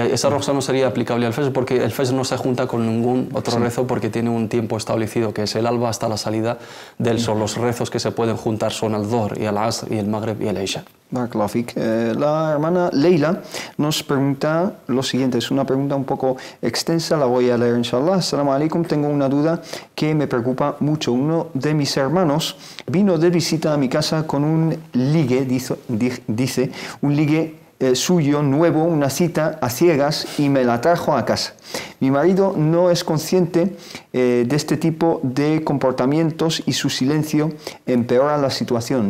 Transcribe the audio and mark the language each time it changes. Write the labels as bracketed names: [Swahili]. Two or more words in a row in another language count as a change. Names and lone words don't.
[Spanish] Esa roja no sería aplicable al Fajr, porque el Fajr no se junta con ningún otro rezo, porque tiene un tiempo establecido, que es el alba hasta la salida del sol. Los rezos que se pueden juntar son el Dhuhr y el Asr y el Maghrib y el Isha. [Arabic] بارك الله فيك. [Spanish] La hermana Leila nos pregunta lo siguiente, es una pregunta un poco extensa, la voy a leer inshallah. [Arabic] السلام عليكم, [Spanish] tengo una duda que me preocupa mucho. Uno de mis hermanos vino de visita a mi casa con un ligue, dice un ligue suyo nuevo, una cita a ciegas, y me la trajo a casa. Mi marido no es consciente de este tipo de comportamientos y su silencio empeora la situación.